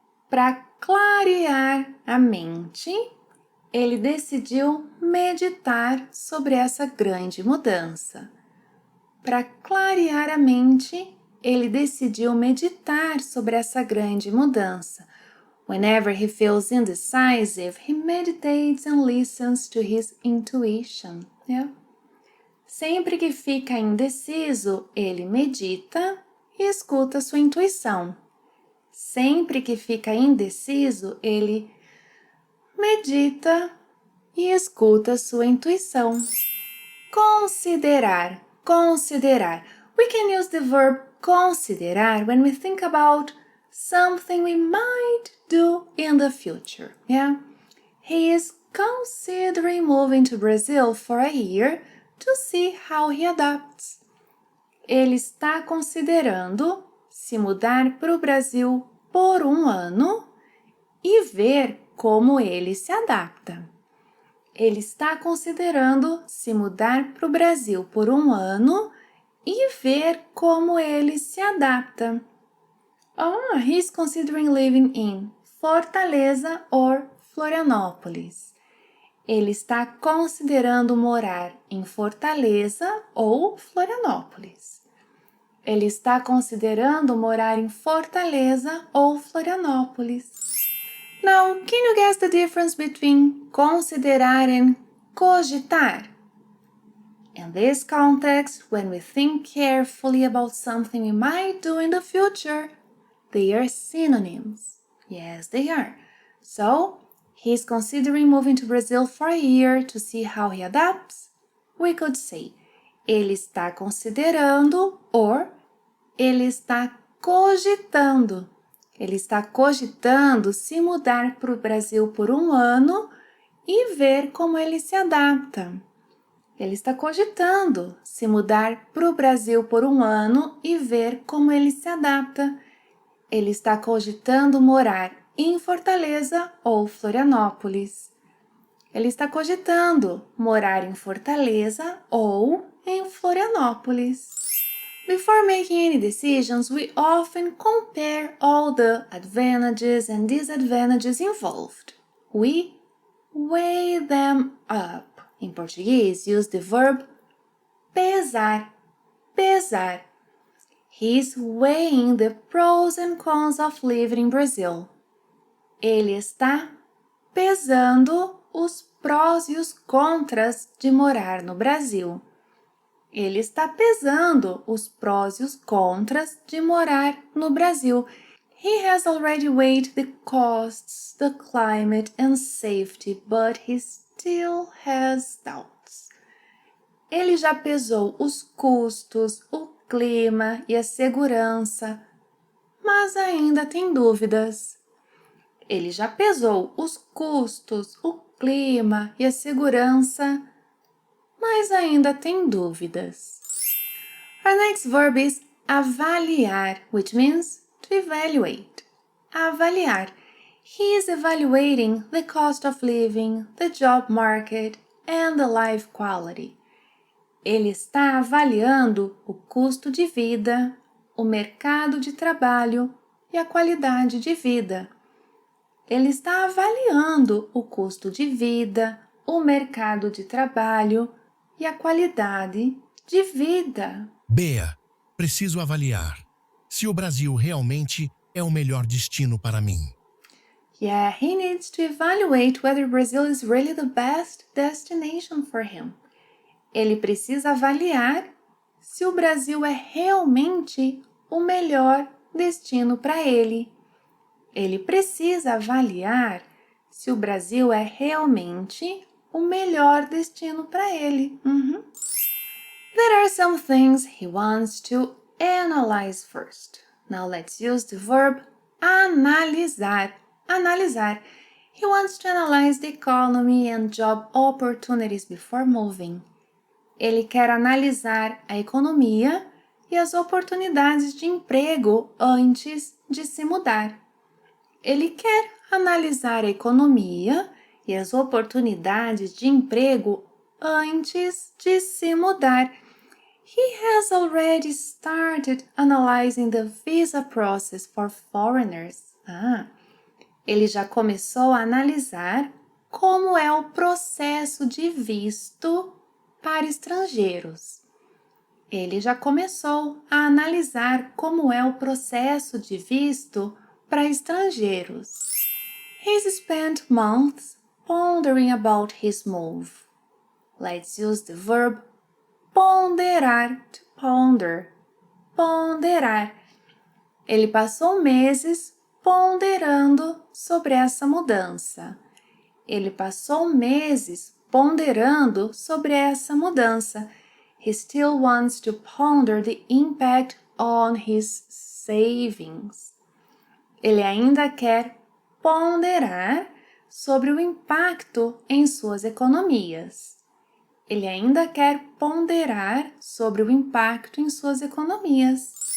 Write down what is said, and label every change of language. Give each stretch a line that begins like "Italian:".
Portuguese: Para clarear a mente, ele decidiu meditar sobre essa grande mudança. Para clarear a mente, ele decidiu meditar sobre essa grande mudança.
English: Whenever he feels indecisive, he meditates and listens to his intuition. Yeah?
Portuguese: Sempre que fica indeciso, ele medita e escuta sua intuição. Sempre que fica indeciso, ele medita e escuta sua intuição. Considerar. Considerar.
English: We can use the verb considerar when we think about something we might do in the future. Yeah? He is considering moving to Brazil for a year to see how he adapts.
Portuguese: Ele está considerando se mudar para o Brasil por um ano e ver como ele se adapta. Ele está considerando se mudar para o Brasil por um ano e ver como ele se adapta.
English: He's considering living in Fortaleza or Florianópolis.
Portuguese: Ele está considerando morar em Fortaleza ou Florianópolis. Ele está considerando morar em Fortaleza ou Florianópolis.
English: Now, can you guess the difference between considerar and cogitar? In this context, when we think carefully about something we might do in the future, they are synonyms. Yes, they are. So, he's considering moving to Brazil for a year to see how he adapts. We could say,
Portuguese: ele está considerando
English: or
Portuguese: ele está cogitando. Ele está cogitando se mudar para o Brasil por um ano e ver como ele se adapta. Ele está cogitando se mudar para o Brasil por um ano e ver como ele se adapta. Ele está cogitando morar em Fortaleza ou Florianópolis. Ele está cogitando morar em Fortaleza ou em Florianópolis.
English: Before making any decisions, we often compare all the advantages and disadvantages involved. We weigh them up.
Portuguese: Em português,
English: use the verb pesar, pesar. He's weighing the pros and cons of living in Brazil.
Portuguese: Ele está pesando os prós e os contras de morar no Brasil. Ele está pesando os prós e os contras de morar no Brasil.
English: He has already weighed the costs, the climate and safety, but he still has doubts.
Portuguese: Ele já pesou os custos, o clima e a segurança, mas ainda tem dúvidas. Ele já pesou os custos, o clima e a segurança, mas ainda tem dúvidas.
English: Our next verb is avaliar, which means to evaluate. Avaliar. He is evaluating the cost of living, the job market, and the life quality.
Portuguese: Ele está avaliando o custo de vida, o mercado de trabalho e a qualidade de vida. Ele está avaliando o custo de vida, o mercado de trabalho e a qualidade de vida. Bea, preciso avaliar se o Brasil realmente é o melhor destino para mim.
English: Yeah, he needs to evaluate whether Brazil is really the best destination for him.
Portuguese: Ele precisa avaliar se o Brasil é realmente o melhor destino para ele. Ele precisa avaliar se o Brasil é realmente o melhor destino para ele.
English: There are some things he wants to analyze first. Now let's use the verb analisar. Analisar. He wants to analyze the economy and job opportunities before moving.
Portuguese: Ele quer analisar a economia e as oportunidades de emprego antes de se mudar. Ele quer analisar a economia e as oportunidades de emprego antes de se mudar.
English: He has already started analyzing the visa process for foreigners.
Portuguese: Ele já começou a analisar como é o processo de visto para estrangeiros. Ele já começou a analisar como é o processo de visto para estrangeiros.
English: He's spent months pondering about his move. Let's use the verb ponderar, to ponder. Ponderar.
Portuguese: Ele passou meses ponderando sobre essa mudança. Ele passou meses ponderando sobre essa mudança. He still wants to ponder the impact on his savings. Ele ainda quer ponderar sobre o impacto em suas economias. Ele ainda quer ponderar sobre o impacto em suas economias.